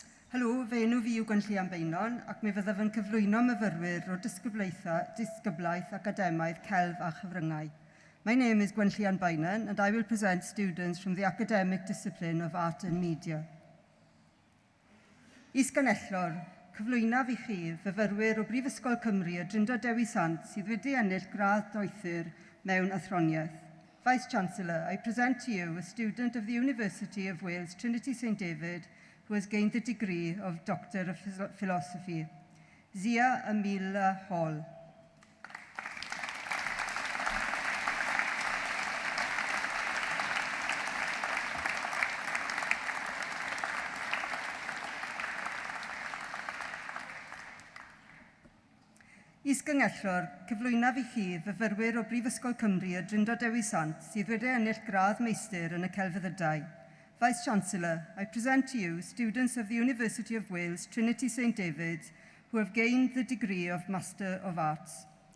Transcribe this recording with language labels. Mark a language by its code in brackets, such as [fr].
[cy] Helo, fe enw fi yw Gwenllian Beinon ac mi fyddaf yn cyflwyno myfyrwyr o disgyblaeth academaidd celf a chyfryngau. [en] My name is Gwenllian Beinon and I will present students from the academic discipline of Art and Media. [cy] Is-ganellor, cyflwynaf I chi fyfyrwyr o Brifysgol Cymru y Drindod Dewi Sant sydd wedi ennill gradd doethur mewn athroniaeth. [en] Vice-Chancellor, I present to you a student of the University of Wales Trinity St David who has gained the degree of Doctor of Philosophy, Zia Amila Hall. [cy] Is-gyngellwr, cyflwynaf i chi fyfyrwyr o Brifysgol Cymru y Drindod Dewi Sant sydd wedi ennill gradd meistr yn y celfyddydau. [en] Vice-Chancellor, I present to you students of the University of Wales, Trinity St David's, who have gained the degree of Master of Arts.